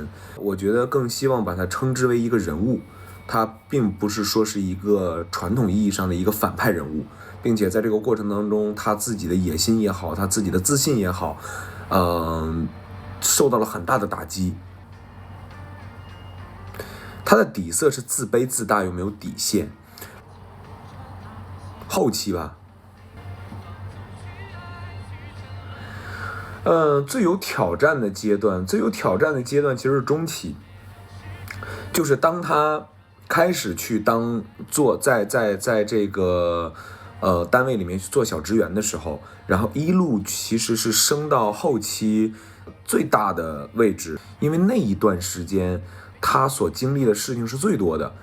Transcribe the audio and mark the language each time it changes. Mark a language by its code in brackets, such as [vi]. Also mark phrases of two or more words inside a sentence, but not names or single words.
[zh] 我覺得更希望把他稱之為一個人物，他並不是說是一个傳統意義上的一個反派人物，並且在這個過程當中，他自己的野心也好，他自己的自信也好，受到了很大的打擊。他的底色是自卑自大又沒有底線。後期吧，最有挑戰的階段其實是中期，就是當他開始去在這個單位裡面去做小職員的時候，然後一路其實是升到後期最大的位置，因為那一段時間他所經歷的事情是最多的。